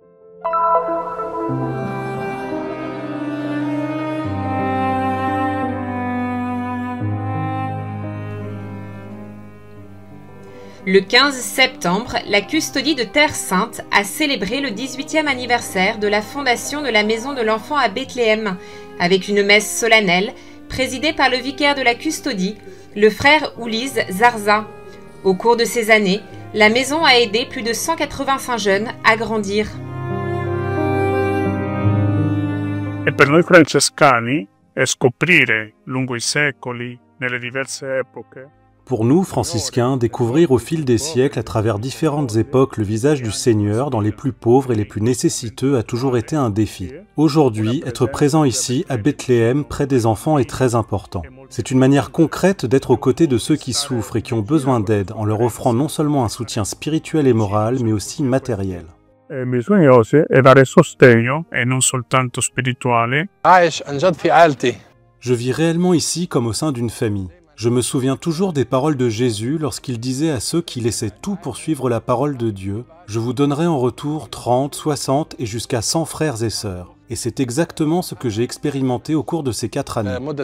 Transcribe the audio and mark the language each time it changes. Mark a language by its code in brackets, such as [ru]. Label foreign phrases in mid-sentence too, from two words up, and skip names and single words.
[fr] Le 15 septembre, la Custodie de Terre Sainte a célébré le 18e anniversaire de la fondation de la Maison de l'Enfant à Bethléem, avec une messe solennelle présidée par le vicaire de la Custodie, le frère Ulysse Zarza. Au cours de ces années, la maison a aidé plus de 185 jeunes à grandir. [it] E per noi francescani è scoprire lungo i secoli, nelle diverse epoche. [fr] Pour nous, franciscains, découvrir au fil des siècles, à travers différentes époques, le visage du Seigneur dans les plus pauvres et les plus nécessiteux a toujours été un défi. Aujourd'hui, être présent ici, à Bethléem, près des enfants, est très important. C'est une manière concrète d'être aux côtés de ceux qui souffrent et qui ont besoin d'aide, en leur offrant non seulement un soutien spirituel et moral, mais aussi matériel. [it] Bisognoso è dare sostegno e non soltanto spirituale. [fr] Je vis réellement ici comme au sein d'une famille. Je me souviens toujours des paroles de Jésus lorsqu'il disait à ceux qui laissaient tout pour suivre la parole de Dieu, « Je vous donnerai en retour 30, 60 et jusqu'à 100 frères et sœurs ». Et c'est exactement ce que j'ai expérimenté au cours de ces 4 années.